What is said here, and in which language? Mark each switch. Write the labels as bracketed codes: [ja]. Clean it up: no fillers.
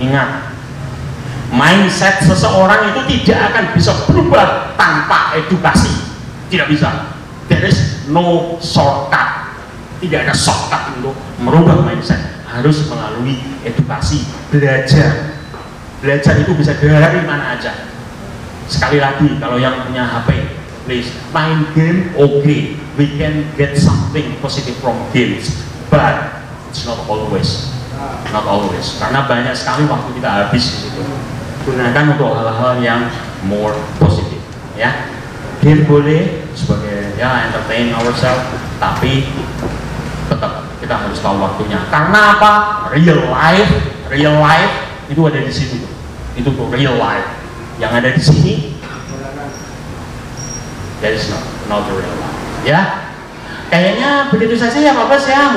[id] Ingat, mindset seseorang itu tidak akan bisa berubah tanpa edukasi. Tidak bisa. [en] There is no shortcut. [id] Tidak ada shortcut untuk merubah mindset. Harus melalui edukasi, belajar. Belajar itu bisa dari mana aja. Sekali lagi, kalau yang punya HP, [en] please, [id] main game okay. [en] We can get something positive from games, but it's not always. [id] Karena banyak sekali waktu kita habis di situ. Gunakan untuk hal-hal yang more positif, ya. Game boleh sebagai ya [en] entertain ourselves, [id] tapi tetap kita harus tahu waktunya. Karena apa? Real life itu ada di situ. Itu tuh real life. Yang ada di sini, [en] that is not the real life. [id] Ya, kayaknya begitu saja ya Bapak ya.